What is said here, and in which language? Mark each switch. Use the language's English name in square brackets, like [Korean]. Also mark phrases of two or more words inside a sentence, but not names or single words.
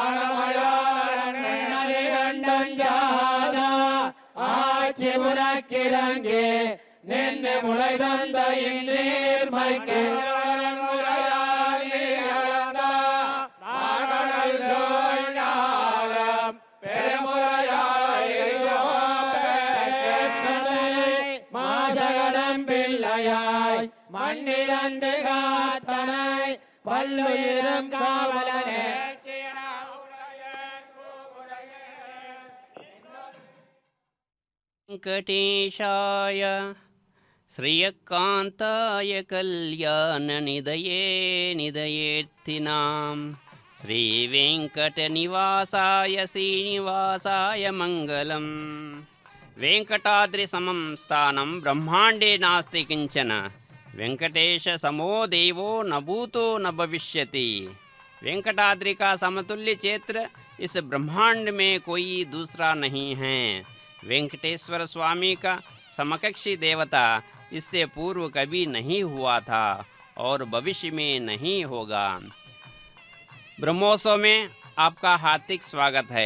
[Tamil] ஆனமயாரண்டஞ்சாதா ஆட்சி முனக்கிழங்கே நின்று முளை தந்த இந்நீர்மைக்கு மாதகடம் பிள்ளையாய் மண்ணிலந்து காத்தனை பல்லுயிரும் காவலனே [Sanskrit] वेङ्कटेशाय श्रियकान्ताय कल्याणनिधये निधयेऽर्थिनां श्रीवेङ्कटनिवासाय श्रीनिवासाय मङ्गलम् वेङ्कटाद्रिसमं स्थानं ब्रह्माण्डे नास्ति किञ्चन वेङ्कटेशसमो देवो न भूतो न भविष्यति। [Hindi] वेंकटाद्रि का समतुल्य क्षेत्र इस ब्रह्मांड में कोई दूसरा नहीं है। वेंकटेश्वर स्वामी का समकक्षी देवता इससे पूर्व कभी नहीं हुआ था और भविष्य में नहीं होगा। ब्रह्मोत्सव में आपका हार्दिक स्वागत है।